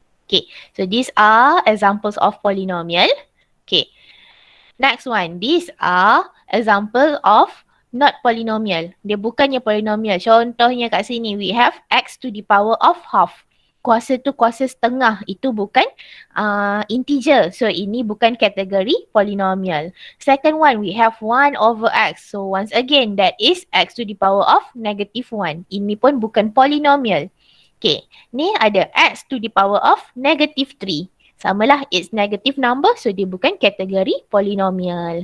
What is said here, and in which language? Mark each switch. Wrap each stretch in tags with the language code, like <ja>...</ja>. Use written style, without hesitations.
<en>Okay, so these are examples of polynomial. Okay, next one. These are example of not polynomial.</en> <ms>Dia bukannya polynomial. Contohnya kat sini,</ms> <en>we have x to the power of half.</en> <ms>Kuasa tu kuasa setengah. Itu bukan integer. So, ini bukan kategori polynomial.</ms> <en>Second one, we have 1 over x. So, once again, that is x to the power of negative 1.</en> <ms>Ini pun bukan polynomial. Okay, ni ada</ms> <en>x to the power of negative 3.</en> <ms>Samalah,</ms> <en>it's negative number,</en> <ms>so dia bukan kategori polynomial.</ms>